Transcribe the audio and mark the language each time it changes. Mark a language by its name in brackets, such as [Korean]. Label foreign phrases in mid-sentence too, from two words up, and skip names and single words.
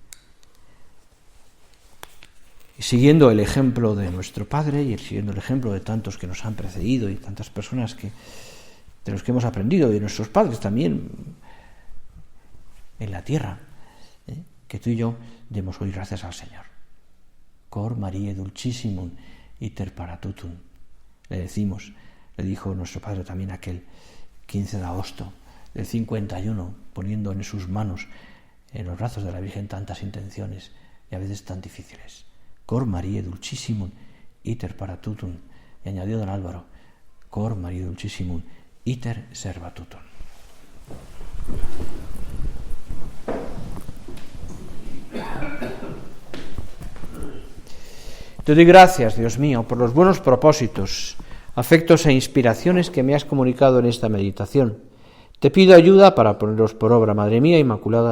[Spanish] Y siguiendo el ejemplo de nuestro Padre y siguiendo el ejemplo de tantos que nos han precedido y tantas personas de los que hemos aprendido y de nuestros padres también en la tierra, que tú y yo demos hoy gracias al Señor. [Latin] Cor Mariae dulcissimum iter paratutum. [Spanish] Le dijo nuestro Padre también aquel 15 de agosto del 51, poniendo en sus manos, en los brazos de la Virgen, tantas intenciones y a veces tan difíciles. [Latin] Cor Mariae dulcissimum iter paratutum. [Spanish] Y añadió don Álvaro, [Latin] Cor Mariae dulcissimum iter servatutum. [Spanish] Te doy gracias, Dios mío, por los buenos propósitos, afectos e inspiraciones que me has comunicado en esta meditación. Te pido ayuda para ponerlos por obra, Madre mía Inmaculada.